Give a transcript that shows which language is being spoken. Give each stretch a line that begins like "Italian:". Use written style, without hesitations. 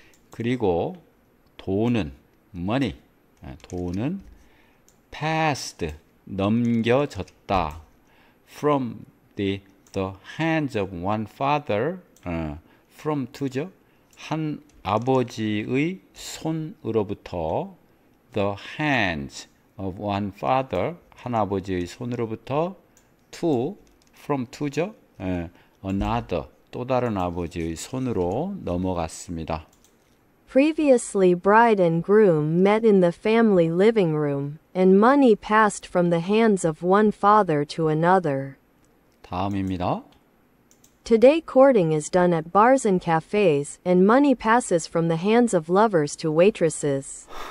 Korean: 그리고 돈은 money 돈은 passed 넘겨졌다.
English: from the hands of one father from to죠.
Korean: 한 아버지의 손으로부터
English: the hands of one father
Korean: 한 아버지의 손으로부터 to from to죠. another 또 다른 아버지의 손으로 넘어갔습니다.
English: Previously, bride and groom met in the family living room, and money passed from the hands of one father to another.
Korean: 다음입니다.
English: Today, courting is done at bars and cafes, and money passes from the hands of lovers to waitresses.